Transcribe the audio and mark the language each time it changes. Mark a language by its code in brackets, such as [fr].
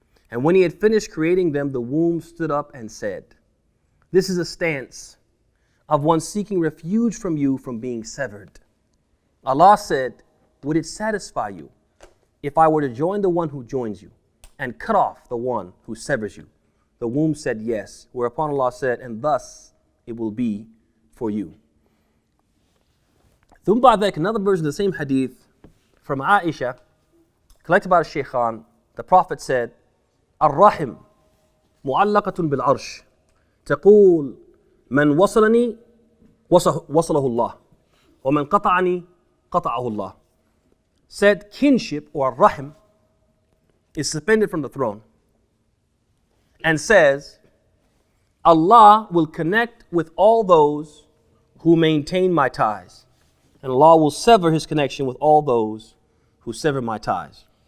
[en] And when he had finished creating them, the womb stood up and said, this is a stance of one seeking refuge from you from being severed. Allah said, would it satisfy you if I were to join the one who joins you and cut off the one who severs you? The womb said yes, whereupon Allah said, and thus it will be for you. [ar] ثم بعد ذلك, [en] another version of the same hadith from Aisha, collected by Shaykhan, the Prophet said, [ar] الرحم معلقة بالعرش تقول من وصلني وصله الله ومن قطعني قطعه الله. [en] Said kinship or rahim is suspended from the throne and says, Allah will connect with all those who maintain my ties, and Allah will sever his connection with all those who sever my ties.